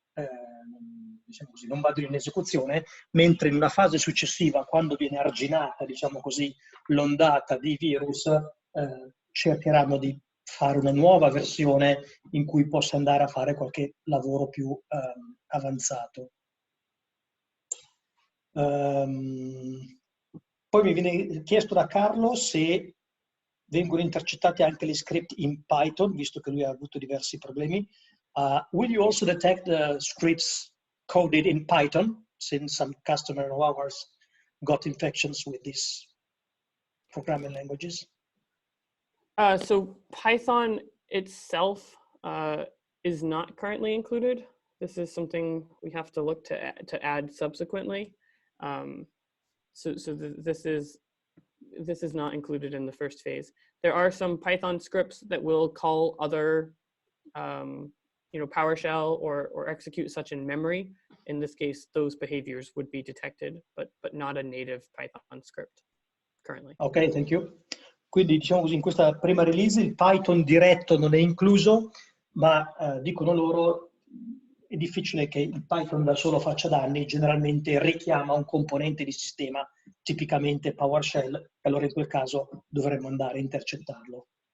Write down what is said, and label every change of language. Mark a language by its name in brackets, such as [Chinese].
[Italian] diciamo così, non vadano in esecuzione, mentre in una fase successiva, quando viene arginata, diciamo così, l'ondata di virus, cercheranno di fare una nuova versione in cui possa andare a fare qualche lavoro più avanzato. Poi mi viene chiesto da Carlo se vengono intercettati anche gli script in Python, visto che lui ha avuto diversi problemi. [English] Will you also detect the scripts coded in Python, since some customer of ours got infections with these programming languages? So Python itself is not currently included. This is something we have to look to add subsequently. This is not included in the first phase. There are some Python scripts that will call other PowerShell or execute such in memory. In this case, those behaviors would be detected, but not a native Python script currently. Ok, thank you. [Italian] Quindi diciamo così, in questa prima release il Python diretto non è incluso, ma dicono loro è difficile che il Python da solo faccia danni, generalmente richiama un componente di sistema, tipicamente PowerShell, e allora in quel caso dovremmo andare a intercettarlo.